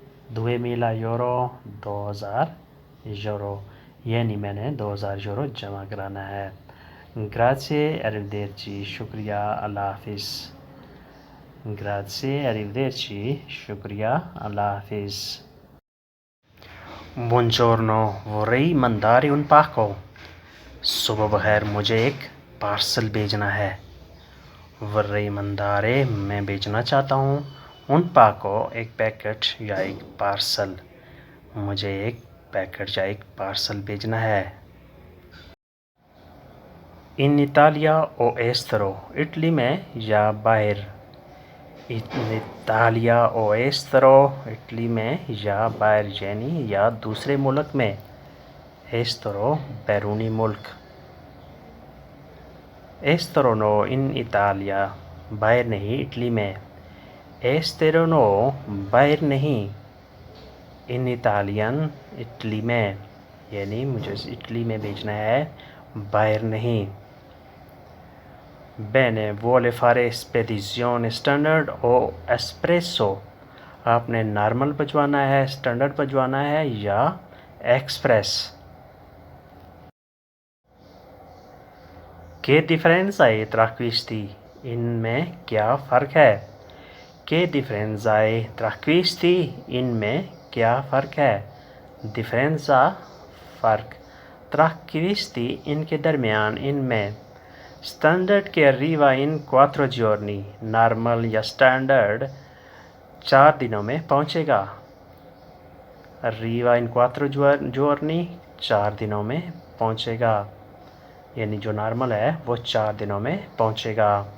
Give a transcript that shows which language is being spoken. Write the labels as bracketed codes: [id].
[hi] 2000 euro, 2000 euro, यानी मैंने 2000 euro जमा कराना है। [it] Grazie, arrivederci, [hi] शुक्रिया, अल्लाह हाफिज़। Grazie, arrivederci, शुक्रिया, अल्लाह हाफिज़। [it] Buongiorno, vorrei mandare un pacco। [hi] सुबह बखैर, मुझे एक पार्सल भेजना है। [it] vorrei mandare, [hi] मैं भेजना चाहता हूँ। [it] un pacco, [hi] एक पैकेट या एक पार्सल, मुझे एक पैकेट या एक पार्सल भेजना है। [it] in Italia o estero, [hi] Italy में या बाहर। [it] in Italia o estero, [hi] Italy में या बाहर, यानी या दूसरे मुल्क में। estero, बैरूनी मुल्क। [it] estero no in Italia, [hi] बाहर नहीं इटली में। [it] estero no, [hi] बाहर नहीं, [it] in Italian, [hi] इटली में, यानी मुझे इटली में भेजना है, बाहर नहीं। [it] Bene, vuole fare spedizione standard o espresso, [hi] आपने नॉर्मल भिजवाना है, स्टैंडर्ड भिजवाना है या express. [it] Che differenza è tra questi, [hi] इनमें क्या फ़र्क है? [it] Che differenza è tra questi, [hi] इनमें क्या फ़र्क है? differenza, फ़र्क, [it] tra questi, [hi] इनके दरमियान, इनमें। स्टैंडर्ड के [it] arriva in 4 giorni, [hi] नॉर्मल या स्टैंडर्ड 4 दिनों में पहुंचेगा। [it] arriva in 4 giorni, [hi] 4 दिनों में पहुंचेगा, यानी जो नॉर्मल है वो 4 दिनों में पहुंचेगा।